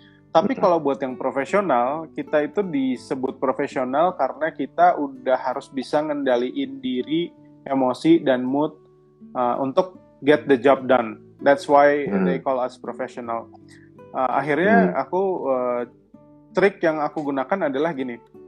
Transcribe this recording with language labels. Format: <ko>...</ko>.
<id>Tapi kalau buat yang profesional, kita itu disebut profesional karena kita udah harus bisa ngendaliin diri, emosi, dan mood untuk</id> <en>get the job done. That's why they call us professional.</en> <id>Akhirnya aku trik yang aku gunakan adalah gini.</id>